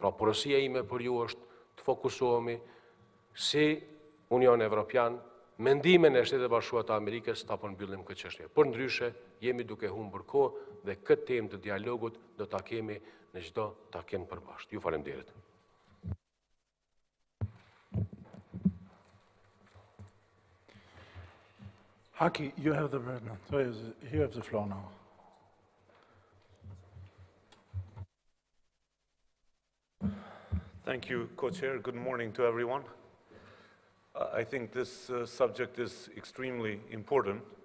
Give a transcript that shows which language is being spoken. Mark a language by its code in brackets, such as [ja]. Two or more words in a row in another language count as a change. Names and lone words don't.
[sq] Pra, porosia ime për ju është të fokusohemi si Union Evropian, mendimin e Shtetit Bashkuar të Amerikës ta përmbyllim këtë çështje. Por ndryshe jemi duke humbur kohë dhe këtë temë të dialogut do ta kemi në çdo takim përbashkët. Ju faleminderit. Haki, [en] you have the word now. You have the floor now. Thank you, Co-Chair. Good morning to everyone. I think this subject is extremely important.